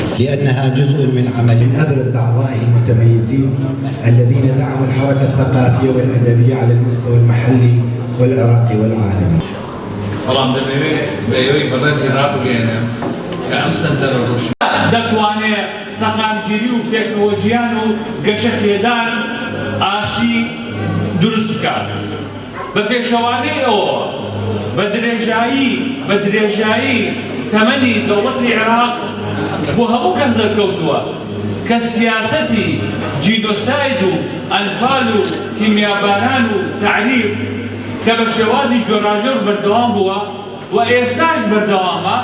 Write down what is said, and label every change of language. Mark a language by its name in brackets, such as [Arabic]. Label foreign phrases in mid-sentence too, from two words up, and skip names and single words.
[Arabic] لأنها جزء من عمل من أبرز أعضائه المتميزين الذين دعموا الحركة الثقافية والأدبية على المستوى المحلي والعراقي والعالمي. [Central Kurdish] بەڵام دەبێت بەیەوەی بەڕێزی ڕابگەێنێ کە ئەم سەنجەرە ڕۆژ دەتوانێت سەقامگیری و تێکنۆلۆژیان و گەشەکێدان ئاشتی دروست بکات. بە پێشەوانەی ئەوە بە درێژایی تەمەنی دەوڵەتی عێراق بۆ هەموو کەس دەرکەوتووە کە سیاسەتی جینۆساید و ئەنفال و کیمیاباران و تعریب کە بە شێوازی جۆراژێر بەردەوام بووە و ئێستاش بەردەوامە.